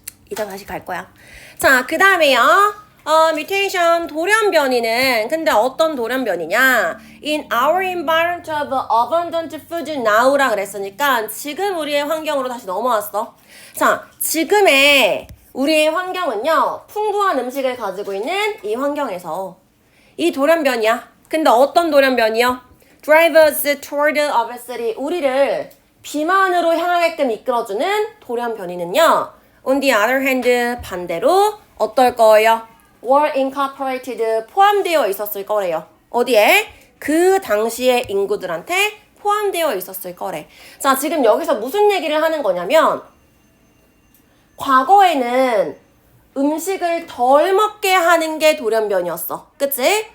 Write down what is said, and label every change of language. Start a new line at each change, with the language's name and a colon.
Korean: 이따 다시 갈 거야. 자, 그 다음에요. mutation 돌연변이는 근데 어떤 돌연변이냐?
English: In our environment of abundant food now
Korean: 라 그랬으니까 지금 우리의 환경으로 다시 넘어왔어. 자, 지금의 우리의 환경은요. 풍부한 음식을 가지고 있는 이 환경에서 이 돌연변이야. 근데 어떤 돌연변이요?
English: Drive us toward obesity.
Korean: 우리를 비만으로 향하게끔 이끌어주는 돌연변이는요.
English: On the other hand,
Korean: 반대로 어떨 거예요?
English: were incorporated,
Korean: 포함되어 있었을 거래요. 어디에? 그 당시의 인구들한테 포함되어 있었을 거래. 자, 지금 여기서 무슨 얘기를 하는 거냐면 과거에는 음식을 덜 먹게 하는 게 돌연변이었어. 그치?